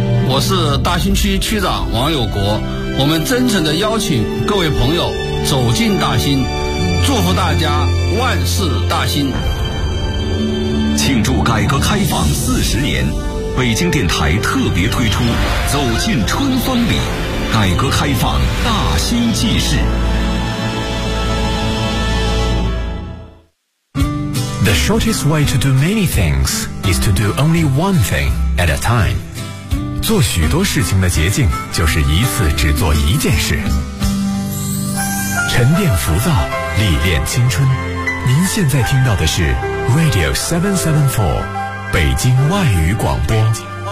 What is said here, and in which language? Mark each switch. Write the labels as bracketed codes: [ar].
[zh] 我是大兴区区长王友国，我们真诚地邀请各位朋友走进大兴，祝福大家万事大兴。庆祝改革开放40年，北京电台特别推出《走进春风里》，改革开放大兴纪事。 [en] The shortest way to do many things is to do only one thing at a time. [zh] 做许多事情的捷径就是一次只做一件事。沉淀浮躁，历练青春。您现在听到的是。Radio 774，北京外语广播。